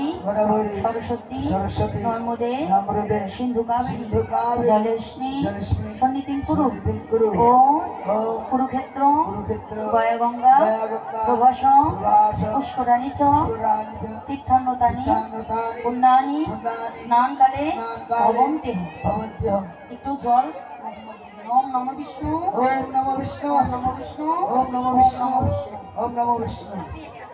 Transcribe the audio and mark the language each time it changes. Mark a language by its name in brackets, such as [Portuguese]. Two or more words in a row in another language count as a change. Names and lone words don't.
[Sanskrit] সরস্বতী নর্মদে সিন্ধু কাবেরী জলেস্মি সন্নিধিং কুরু ও কুরুক্ষেত্র গয়া গঙ্গা প্রভাস পুষ্করাণী চ তীর্থান্নতানি পুণ্যানি স্নানকালে ভবন্তি। [Bangla] একটু জল। [Sanskrit] ওম নমো বিষ্ণু, ওম নমো বিষ্ণু, ওম নমো বিষ্ণু, ওম নমো বিষ্ণু, ওম নমো বিষ্ণু। ওম নমো বিষ্ণু।